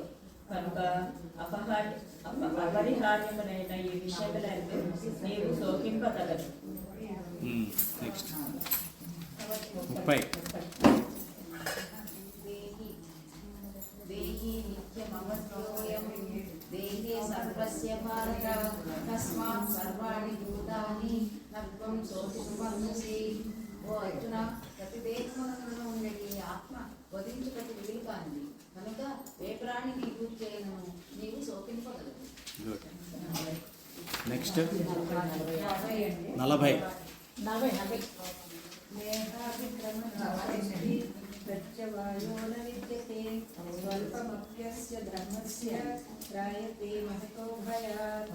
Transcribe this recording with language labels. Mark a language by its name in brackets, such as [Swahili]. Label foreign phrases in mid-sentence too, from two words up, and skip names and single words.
[Telugu] కనుక అపరిహార్యములైన ఈ విషయములందు నీవు శోకింపగలరు. నెక్స్ట్ 30 [Sanskrit] దేహి నిత్యమవద్యోయం దేహే సర్వస్య భారత తస్మాత్ సర్వాణి భూతాని నత్వం శోచితుమర్హసి. [Telugu] ఓ అర్జున, ప్రతి దేహమునందు ఉండే ఈ ఆత్మ వధించుటకు వీలు కానిది కనుక ఏ ప్రాణిని పూజ చేయను నీవు శోకింపగలవు. [English] Good. Next 40 [Sanskrit] ప్రత్యవాయోన విద్యతే స్వల్పమప్యస్య ధర్మస్య త్రాయతే మహతో భయాత్.